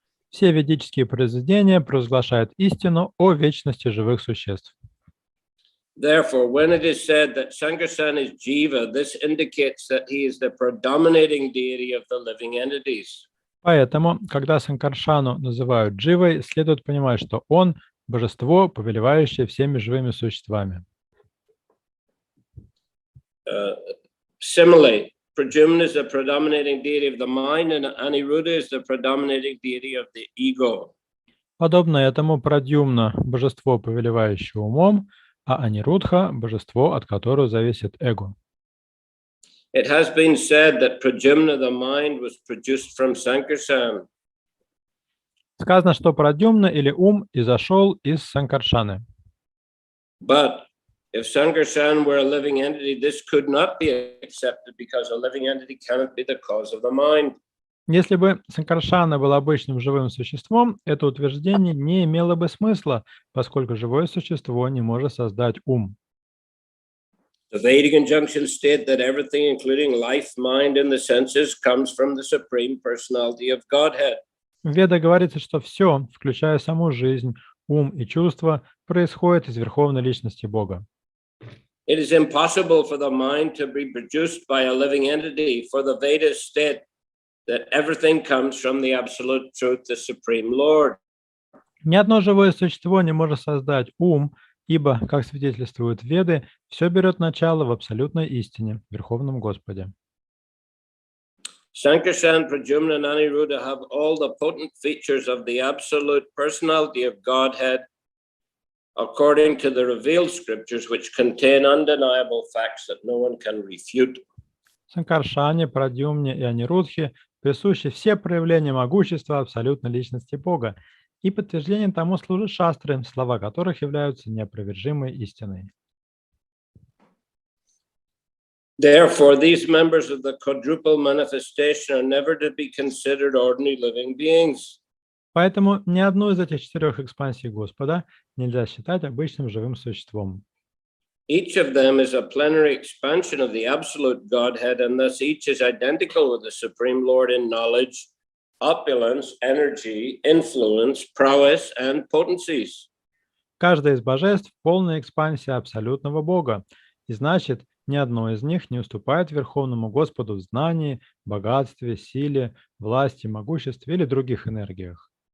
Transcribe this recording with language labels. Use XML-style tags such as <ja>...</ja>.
<ru>Все ведические произведения провозглашают истину о вечности живых существ.</ru> <en>Therefore, when it is said that Sankarshan is Jiva, this indicates that he is the predominating deity of the living entities.</en> <ru>Поэтому, когда Санкаршану называют Дживой, следует понимать, что он – божество, повелевающее всеми живыми существами.</ru> <en>Similarly, Pradyumna is the predominating deity of the mind, and Aniruddha is the predominating deity of the ego.</en> <ru>Подобно этому Прадюмна – божество, повелевающее умом, а Анирудха – божество, от которого зависит эго.</ru> <en>It has been said that Pradyumna, the mind, was produced from Sankarshan.</en> <ru>Сказано, что Прадюмна или ум изошел из Санкаршаны.</ru> <en>But if Sankarshan were a living entity, this could not be accepted because a living entity cannot be the cause of the mind.</en> <ru>Если бы Санкаршана был обычным живым существом, это утверждение не имело бы смысла, поскольку живое существо не может создать ум.</ru> <en>The Vedic injunctions state that everything, including life, mind, and the senses, comes from the Supreme Personality of Godhead.</en> <ru>В Ведах говорится, что все, включая саму жизнь, ум и чувства, происходит из Верховной Личности Бога.</ru> <en>It is impossible for the mind to be produced by a living entity, for the Vedas state that everything comes from the Absolute Truth, the Supreme Lord.</en> <ru>Ни одно живое существо не может создать ум, ибо, как свидетельствуют Веды, все берет начало в абсолютной истине, в Верховном Господе.</ru> <en>Sankarshan, Pradyumna, and Aniruddha have all the potent features of the absolute personality of Godhead, according to the revealed scriptures, which contain undeniable facts that no one can refute.</en> <ru>Санкаршане, Прадюмне и Анирудхе присущи все проявления могущества абсолютной личности Бога, и подтверждением тому служат шастры, слова которых являются неопровержимой истиной.</ru> <en>Therefore, these members of the quadruple manifestation are never to be considered ordinary living beings.</en> <ru>Поэтому ни одну из этих четырех экспансий Господа нельзя считать обычным живым существом.</ru> <en>Each of them is a plenary expansion of the absolute Godhead, and thus each is identical with the Supreme Lord in knowledge, opulence, energy, influence, prowess, and potencies.</en> <ru>Каждая из божеств – полная экспансия абсолютного Бога, и значит, Ни одно из них не уступает Верховному Господу в знании, богатстве, силе, власти, могуществе или других энергиях.</ru>